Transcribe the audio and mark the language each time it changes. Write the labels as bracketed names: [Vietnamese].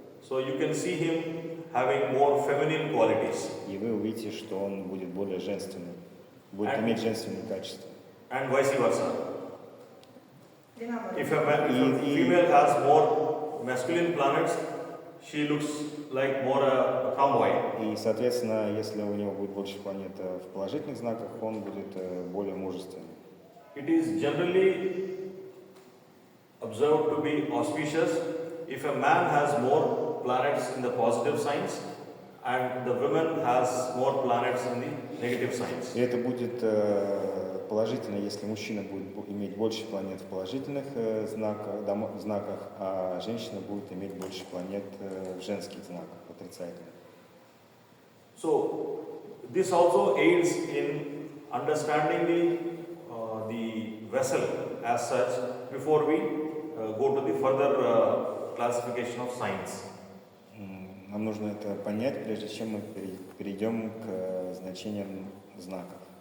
[English] so you can see him having more feminine qualities. [Russian] и вы увидите, что он будет более женственным, будет иметь женственные качества. [English] And vice versa. If If a female has more masculine planets, she looks like more a tomboy. [Russian] И, соответственно, если у него будет больше планет в положительных знаках, он будет более мужественным. [English] It is generally observed to be auspicious if a man has more planets in the positive signs and the woman has more planets in the negative signs. [Russian] И это будет положительно, если мужчина будет иметь больше планет в положительных знаках, а женщина будет иметь больше планет в женских знаках, отрицательных. [English] So this also aids in understanding the vessel as such before we go to the further classification of signs. [Russian] Нам нужно это понять, прежде чем мы перейдем к значениям знаков.